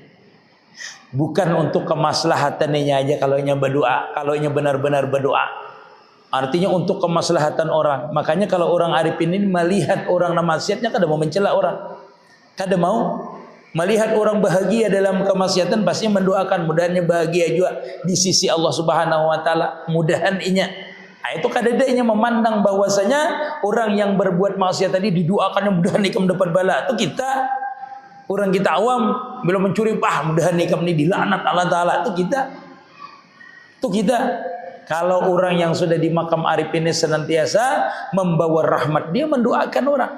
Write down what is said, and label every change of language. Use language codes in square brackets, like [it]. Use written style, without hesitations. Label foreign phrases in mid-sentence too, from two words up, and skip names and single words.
[bjn] Bukan untuk kemaslahatan ini aja kalau inya berdoa, kalau inya benar-benar berdoa. Artinya untuk kemaslahatan orang. Makanya kalau orang arifin ini melihat orang namaksiatnya kada mau mencela orang. Kada mau melihat orang bahagia dalam kemaksiatan, pasti mendoakan mudahannya bahagia juga di sisi Allah [ar] Subhanahu Wa Ta'ala. [bjn] Mudahan inya. Nah, itu kadang-kadang memandang bahwasanya orang yang berbuat maksiat tadi didoakannya mudahan ikam dapat bala. Itu kita, orang kita awam belum mencuri, mudahan ikam ini dilaknat Allah Ta'ala. Itu kita. [id] Kalau orang yang sudah di makam arifin ini senantiasa membawa rahmat, dia mendoakan orang.